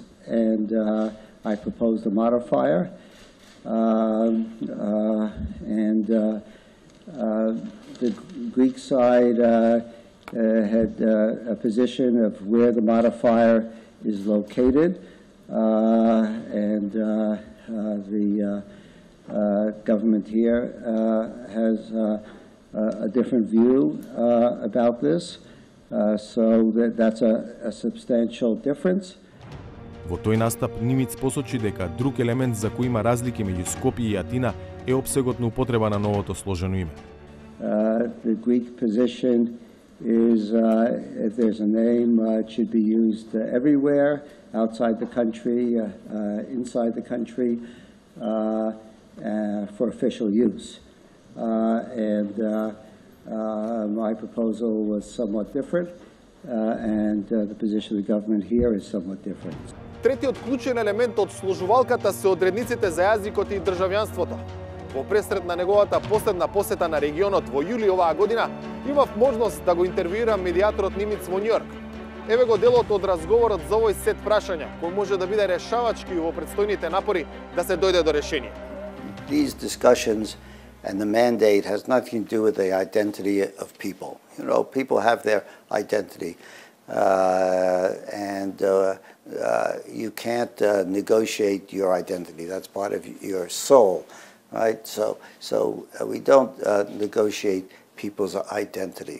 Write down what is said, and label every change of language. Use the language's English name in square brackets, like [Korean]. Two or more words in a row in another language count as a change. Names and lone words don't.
[English] And I proposed a modifier. The Greek side had a position of where the modifier is located, and the government here has a different view about this, so that's a substantial difference. [Macedonian] Во тој настап Нимиц посочи дека друг елемент за кој има разлики меѓу Скопје и Атина е опсегот на употреба на новото сложено име. [English] The Greek position is if there's a name, it should be used everywhere, outside the country, inside the country, for official use. My proposal was somewhat different, and the position of the government here is somewhat different. [Macedonian] Третиот клучен елемент од сложувалката се одредниците за јазикот и државјанството. Во пресред на неговата последна посета на регионот во јули оваа година, имав можност да го интервјуирам медијаторот Нимиц во Њујорк. Еве го делот од разговорот за овој сет прашања, кој може да биде решавачки во предстојните напори да се дојде до решение. [English] These discussions and the mandate has nothing to do with the identity of people. You know, people have their identity. You can't negotiate your identity. That's part of your soul, right? So we don't negotiate people's identity.